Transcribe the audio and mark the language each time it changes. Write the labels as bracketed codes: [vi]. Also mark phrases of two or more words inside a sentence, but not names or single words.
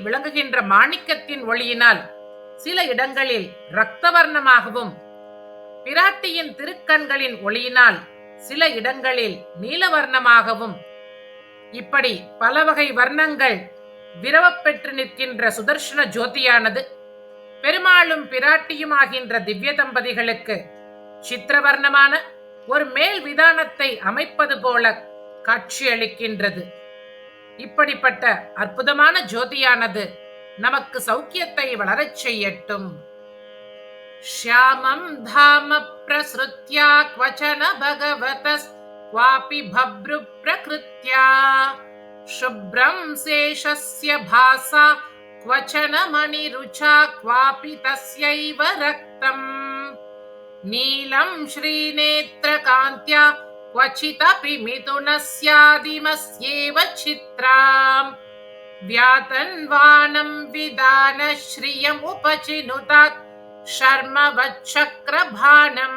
[ta] விளங்குகின்ற மாணிக்கத்தின் ஒளியினால் சில இடங்களில் இரத்தவர்ணமாகவும் பிராட்டியின் திருக்கண்களின் ஒளியினால் சில இடங்களில் நீலவர்ணமாகவும் இப்படி பல வகை வர்ணங்கள் விரவப்பெற்று நிற்கின்ற சுதர்சன ஜோதியானது பெருமாளும் பிராட்டியுமாகின்ற திவ்ய தம்பதிகளுக்கு சித்திரவர்ணமான ஒரு மேல் விதானத்தை அமைப்பது போல காட்சியளிக்கின்றது. இப்படிப்பட்ட அற்புதமான ஜோதியானது நமக்கு சௌக்கியத்தை வளரச் செய்யட்டும். [sa] श्यामं धाम प्रसृत्या क्वचन भगवतस् क्वापि बभ्रु प्रकृत्या शुभ्रं शेषस्य भासा क्वचन मणिरुचा क्वापि तस्यैव रक्तं नीलं श्रीनेत्रकान्त्या क्वचिदपि मिथुनस्यादिमस्येव चित्रां व्यातन्वानं विधान श्रियम् उपचिनुतात् शर्म वच्चक्रभानम्।